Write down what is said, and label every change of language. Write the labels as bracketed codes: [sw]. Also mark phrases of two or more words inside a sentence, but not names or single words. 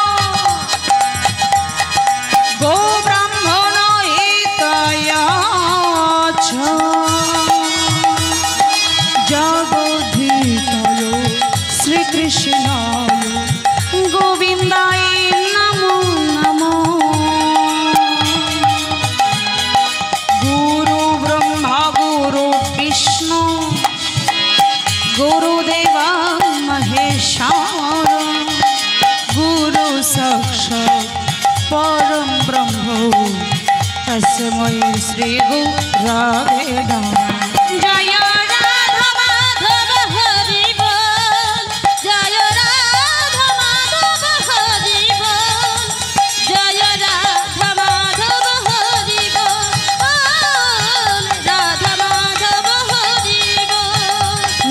[sa] গো ব্রাহ্মণ হিতায় চ জগদ্ধিতায় শ্রীকৃষ্ণায় গোবিন্দায় নমো নমঃ विष्णु गुरुदेव महेश्वर गुरु साक्षात् परम ब्रह्म तस्मै श्री गुरवे नमः जय [bn] রাধা মাধব হরি বোল জয় রাধা মাধব হরি বোল জয় রাধা মাধব হরি বোল রাধা মাধব হরি বোল